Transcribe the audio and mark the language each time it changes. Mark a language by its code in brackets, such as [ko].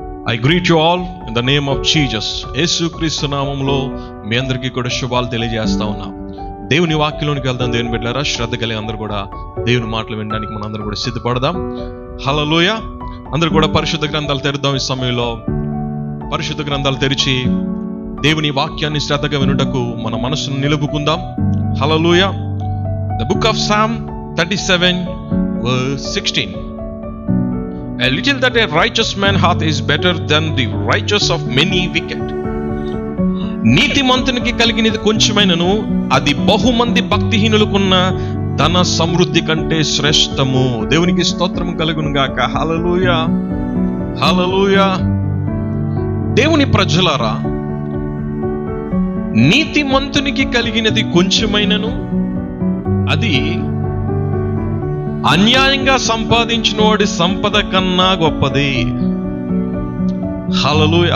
[en] I greet you all in the name of Jesus. [te] యేసుక్రీస్తు నామములో మీ అందరికీ కూడా శుభాలు తెలియజేస్తా ఉన్నాం. దేవుని వాక్యంలోనికి వెళ్దాం. దేవుని బిడ్డలారా, శ్రద్ధ కలిగి అందరూ కూడా దేవుని మాటలు వినడానికి మనం అందరూ కూడా సిద్ధపడదాం. హల్లెలూయా. అందరూ కూడా పరిశుద్ధ గ్రంథాలు తెరుద్దాం. ఈ సమయంలో పరిశుద్ధ గ్రంథాలు తెరిచి దేవుని వాక్యాన్ని శ్రద్ధగా వినుటకు మన మనసును నిలుపుకుందాం. [en] Hallelujah. The book of Psalm 37 verse 16. A little that a righteous man hath is better than the righteous of many wicked. [te] నీతిమంతునికి కలిగినది కొంచెమైనను అది బహుమంది భక్తిహీనులకున్న ధన సమృద్ధి కంటే శ్రేష్టము. దేవునికి స్తోత్రము కలుగును గాక. హల్లెలూయా, హల్లెలూయా. దేవుని ప్రజలారా, నీతిమంతునికి కలిగినది కొంచెమైనను అది అన్యాయంగా సంపాదించిన వాడి సంపద కన్నా గొప్పది. హల్లెలూయా.